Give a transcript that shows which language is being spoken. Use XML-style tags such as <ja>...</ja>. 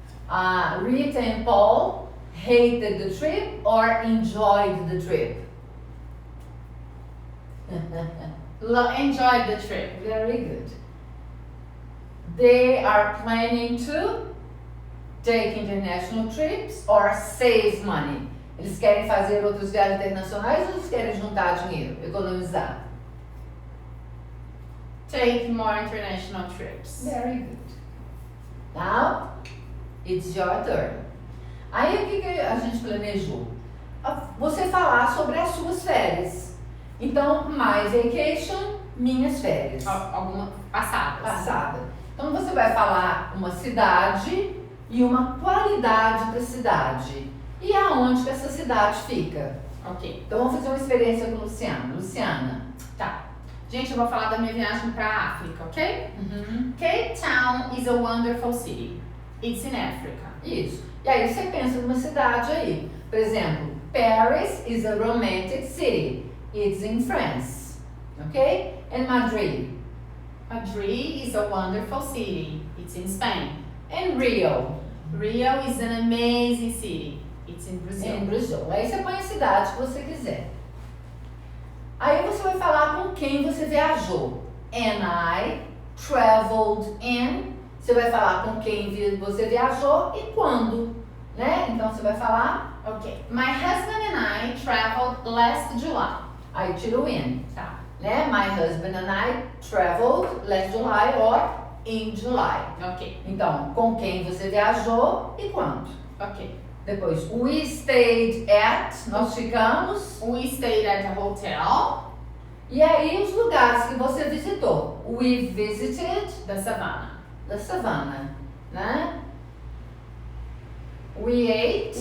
<en>Rita and Paul hated the trip or enjoyed the trip? Enjoyed the trip. Very good. They are planning to take international trips or save money.</en> <pt>Eles querem fazer outras viagens internacionais ou eles querem juntar dinheiro, economizar?</pt> <en>Take more international trips. Very good. Now, it's your turn.</en> <pt>Aí o que a gente planejou? Você falar sobre as suas férias. Então,</pt> <en>my vacation,</en> <pt>minhas férias. Alguma passada. Passada. Então você vai falar uma cidade e uma qualidade da cidade. E aonde que essa cidade fica? Ok. Então vamos fazer uma experiência com Luciana. Luciana. Tá. Gente, eu vou falar da minha viagem para a África, ok?</pt> <en>Cape Town is a wonderful city. It's in Africa.</en> <pt>Isso. E aí você pensa numa cidade aí. Por exemplo,</pt> <en>Paris is a romantic city. It's in France. Ok? And Madrid. Madrid is a wonderful city. It's in Spain. And Rio. Rio is an amazing city. It's in Brazil.</en> <pt>Em Brazil. Aí você põe a cidade que você quiser. Aí você vai falar com quem você viajou.</pt> <en>And I traveled in.</en> <pt>Você vai falar com quem você viajou e quando, né? Então você vai falar. Ok.</pt> <en>My husband and I traveled last July.</en> <pt>Aí tira o in. Tá. Né?</pt> <en>My husband and I traveled last July or in July.</en> <pt>Ok. Então, com quem você viajou e quando. Ok. Depois,</pt> <en>we stayed at,</en> <pt>nós ficamos. We stayed at a hotel. E aí, os lugares que você visitou.</pt> <en>We visited The Savannah. the savannah, né? We ate.</en>